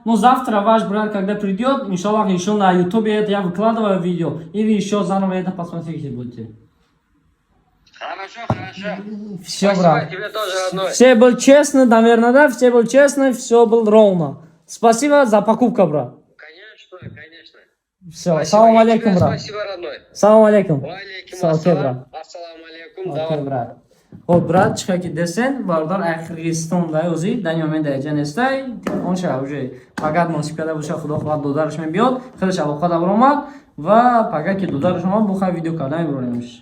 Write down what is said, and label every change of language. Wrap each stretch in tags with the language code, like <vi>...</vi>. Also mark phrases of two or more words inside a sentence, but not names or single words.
<ru>Ну, завтра ваш брат, когда придет, иншаллах, еще на ютубе это я выкладываю видео, и вы еще заново это посмотрите будете. Хорошо. Все, Спасибо брат. тебе тоже, родной. Все был честно, наверное, да? Все был честно, все было ровно. Спасибо за покупку, брат. Конечно. Все,</ru> <ar>السلام عليكم,</ar> <ru>брат. Спасибо, родной.</ru> <ar>Ассаламу алейкум.</ar> <ru>Алейкум Окей, брат.</ru> <ar>Ассаламу алейкум.</ar> <ru>Окей, брат.</ru> <tg>Хоб, брат, чиқа ки десен, бардор Қирғизистон дай узи, данё мен даҷа нестай, он ша уже пагат носиб карда боша, худо хоҳад додараш мен биёд, хелаш алоқа давромад ва пагат ки додараш омад бухай видео кардан мебуремш.</tg>